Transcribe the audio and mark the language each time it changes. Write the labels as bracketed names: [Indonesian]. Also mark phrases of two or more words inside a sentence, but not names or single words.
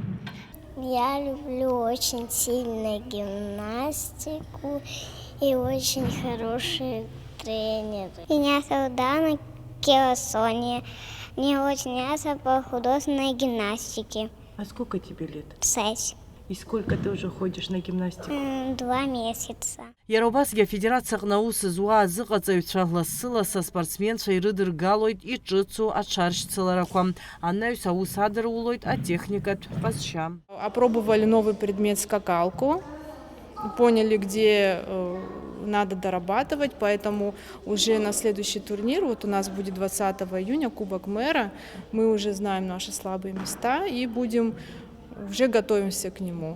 [Russian] Я люблю очень сильно гимнастику и очень хорошие тренеры. Меня зовут Дана Келосония. Мне очень нравится по художественной гимнастике. А сколько тебе лет? 6. И сколько ты уже ходишь на гимнастику? 2 месяца. [Abkhazian] Иара убасгьы афедерациаҟны аус зуа азыҟаҵаҩцәа лассы-лассы аспортсменцәа ирыдыргалоит иҿыцу аҽаршьцыларақәа. Анаҩс аус адырулоит атехникатә ҟазшьа. [Russian] Опробовали новый предмет скакалку, поняли, где надо дорабатывать, поэтому уже на следующий турнир, вот у нас будет 20 июня, Кубок мэра, мы уже знаем наши слабые места и уже готовимся к нему.